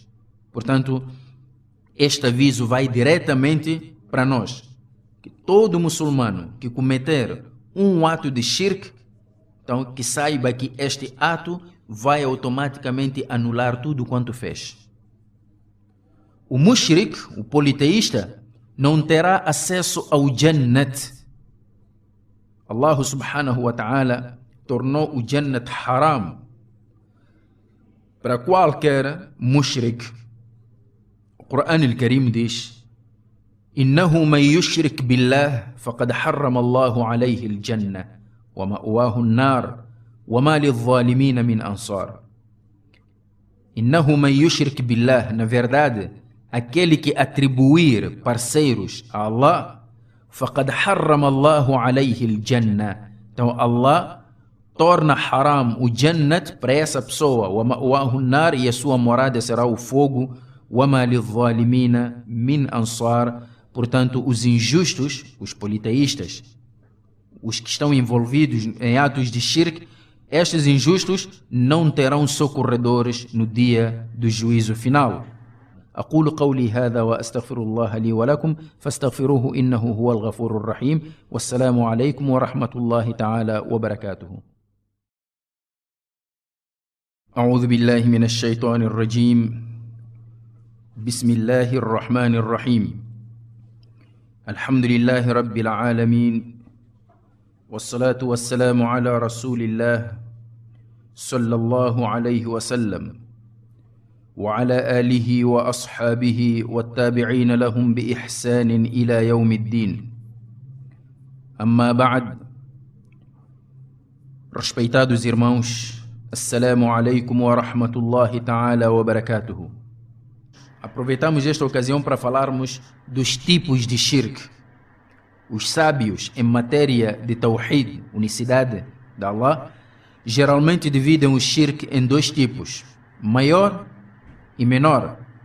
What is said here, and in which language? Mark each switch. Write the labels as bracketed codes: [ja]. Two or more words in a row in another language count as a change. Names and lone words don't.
[pt] Portanto, este aviso vai diretamente para nós, que todo muçulmano que cometer um ato de shirk, então que saiba que este ato vai automaticamente anular tudo quanto fez. O mushrik, o politeísta, não terá acesso ao Jannat. [ar] الله سبحانه وتعالى [pt] tornou o [ar] جنة حرام [pt] para qualquer mushrik. O Quran al-Karim diz: [ar] إنه من يشرك بالله فقد حرم الله عليه الجنة ومأواه النار وما للظالمين من أنصار. إنه من يشرك بالله, [pt] na verdade, aquele que atribuir parceiros a Allah, [ar] فقد حرم الله عليه الجنة, [pt] então Allah torna haram o Jannat para essa pessoa, [ar] ومأواه النار, [pt] e a sua morada será o fogo, [ar] وما للظالمين من أنصار. [pt] Portanto, os injustos, os politeístas, os que estão envolvidos em atos de shirk, estes injustos não terão socorredores no dia do juízo final. [ar] أقول قولي هذا وأستغفر الله لي ولكم فاستغفروه إنه هو الغفور الرحيم والسلام عليكم ورحمة الله تعالى وبركاته. أعوذ بالله من الشيطان الرجيم. بسم الله الرحمن الرحيم. الحمد لله رب العالمين والصلاة والسلام على رسول الله صلى الله عليه وسلم وعلى آله وأصحابه والتابعين لهم بإحسان إلى يوم الدين. أما بعد, [pt] respeitados irmãos, [ar] السلام عليكم ورحمة الله تعالى وبركاته. [pt] Aproveitamos esta ocasião para falarmos dos tipos de shirk. Os sábios em matéria de tawhid, unicidade de Allah, geralmente dividem o shirk em dois tipos, maior e menor.